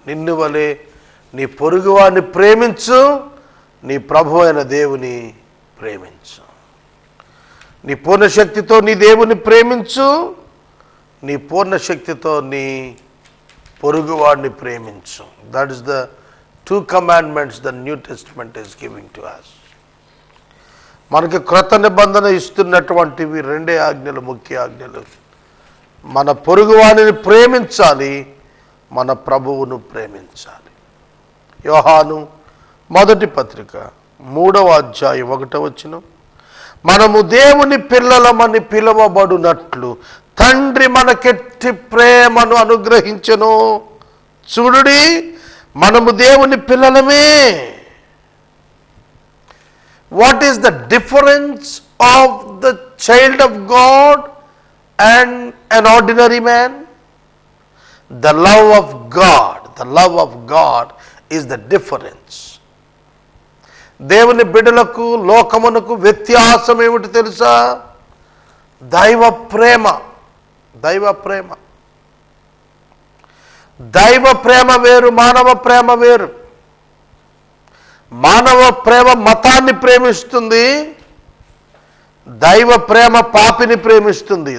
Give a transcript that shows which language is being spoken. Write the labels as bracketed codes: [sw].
[te] నిన్ను వలె నీ పొరుగువాడిని ప్రేమించు, నీ ప్రభు అయిన దేవుని ప్రేమించు. నీ పూర్ణ శక్తితో నీ దేవుని ప్రేమించు, నీ పూర్ణ శక్తితో నీ పొరుగువాడిని ప్రేమించు. [en] That is the 2 commandments the New Testament is giving to us. [te] మనకి క్రొత్త నిబంధన ఇస్తున్నటువంటివి 2 ఆజ్ఞలు, ముఖ్య ఆజ్ఞలు. మన పొరుగువాడిని ప్రేమించాలి, మన ప్రభువును ప్రేమించాలి. యోహాను మొదటి పత్రిక 3వ అధ్యాయం 1వ వచనం, మనము దేవుని పిల్లలమని పిలువబడునట్లు తండ్రి మనకెట్టి ప్రేమను అనుగ్రహించెను. చూడుడి, మనము దేవుని పిల్లలమే. [en] What is the difference of the child of God and an ordinary man? The love of God. The love of God is the difference. [te] దేవుని బిడ్డలకు లోకమునకు వ్యత్యాసం ఏమిటి తెలుసా? దైవ ప్రేమ. దైవ ప్రేమ. దైవ ప్రేమ వేరు, మానవ ప్రేమ వేరు. మానవ ప్రేమ మతాన్ని ప్రేమిస్తుంది, దైవ ప్రేమ పాపిని ప్రేమిస్తుంది.